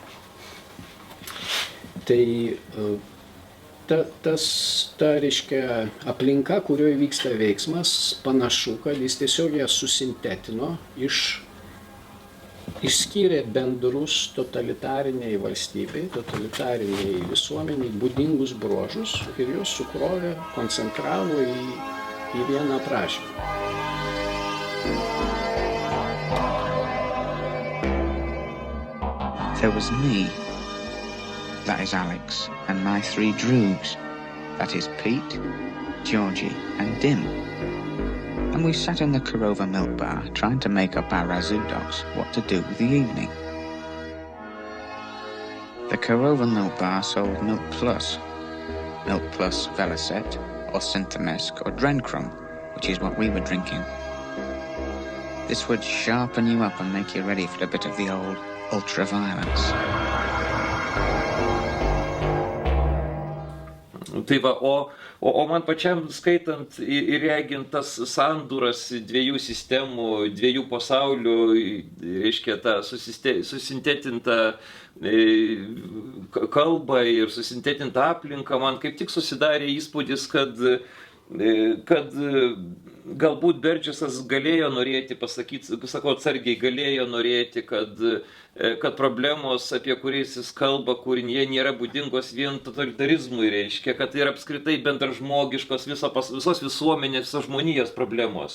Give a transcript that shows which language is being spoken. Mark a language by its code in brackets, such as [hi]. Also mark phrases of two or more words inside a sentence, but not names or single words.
[lt] Tai reiškia aplinka, kurioje vyksta veiksmas, panašu, kad jis tiesiog ją susintetino, išskyrė bendrus totalitariniai valstybei, totalitariniai visuomeniai būdingus bruožus ir juos sukrovė, koncentravo į vieną aprašymą. [en] There was me. That is Alex, and my 3 droogs. That is Pete, Georgie, and Dim. And we sat in the Korova milk bar trying to make up our razoo dogs what to do with the evening. The Korova milk bar sold Milk Plus Velocet, or Synthemesk, or Drencrum, which is what we were drinking. This would sharpen you up and make you ready for a bit of the old ultra-violence. [lt] Tai va, o man pačiam skaitant ir regint tas sandūras dviejų sistemų, dviejų pasaulių, reiškia tą susintetintą kalbą ir susintetintą aplinką, man kaip tik susidarė įspūdis, kad galbūt Berdžiasas galėjo norėti pasakyti, sakau atsargiai, galėjo norėti, kad problemos, apie kuriais jis kalba kūrinyje, nėra būdingos vien totalitarizmui, reiškia, kad tai yra apskritai bendražmogiškos visos visuomenės, visos žmonijos problemos.